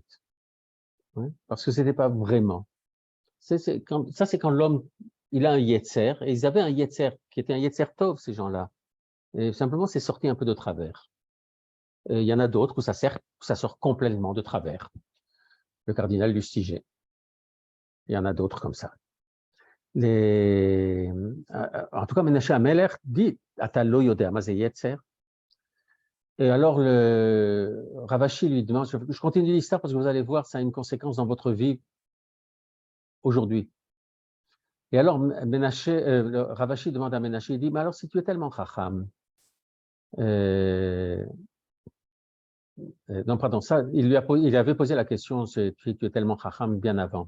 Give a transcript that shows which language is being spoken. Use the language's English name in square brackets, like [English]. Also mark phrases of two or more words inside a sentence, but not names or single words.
[French] Oui, parce que c'était pas vraiment. Ça, c'est quand l'homme, il a un Yetzer, et ils avaient un Yetzer qui était un [Hebrew] יצר טוב, [French] ces gens-là. Et simplement, c'est sorti un peu de travers. Et il y en a d'autres où ça sort complètement de travers. Le cardinal Lustiger. Il y en a d'autres comme ça. En tout cas, Ménaché Améler dit [Hebrew] אתה לא יודע מה זה יצר. [French] Et alors, Ravashi lui demande, je continue l'histoire parce que vous allez voir, ça a une conséquence dans votre vie aujourd'hui. Et alors, Ravashi demande à Ménaché, il dit, mais alors si tu es tellement chacham, non, pardon, ça, il avait posé la question, si tu es tellement chacham bien avant.